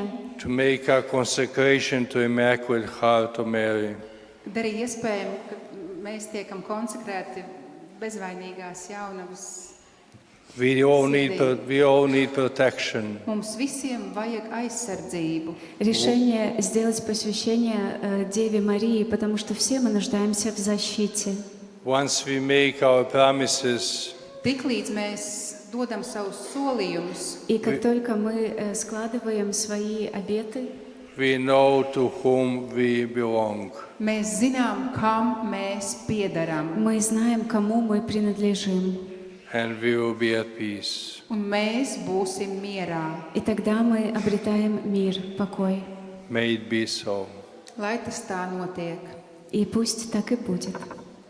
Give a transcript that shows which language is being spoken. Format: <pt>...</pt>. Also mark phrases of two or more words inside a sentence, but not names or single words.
<en>our consecration to Immaculate Heart of Mary.</en> <lv>Darīja iespējami, ka mēs tiekam konsekrēti bezvainīgās jaunavas.</lv> <en>We all need protection.</en> <lv>Mums visiem vajag aizsardzību.</lv> <ru>решение сделать посвящение Деве Марии, потому что все мы нуждаемся в защите.</ru> <en>Once we make our promises,</en> <lv>Tiklīdz mēs dodam savus solījumus,</lv> <ru>И как только мы складываем свои обеты,</ru> <en>we know to whom we belong.</en> <lv>mēs zinām, kam mēs piederam,</lv> <ru>мы знаем, кому мы принадлежим.</ru> <en>And we will be at peace.</en> <lv>un mēs būsim mierā.</lv> <ru>И тогда мы обретаем мир, покой.</ru> <en>May it be so.</en> <lv>Lai tas tā notiek.</lv> <ru>И пусть так и будет.</ru>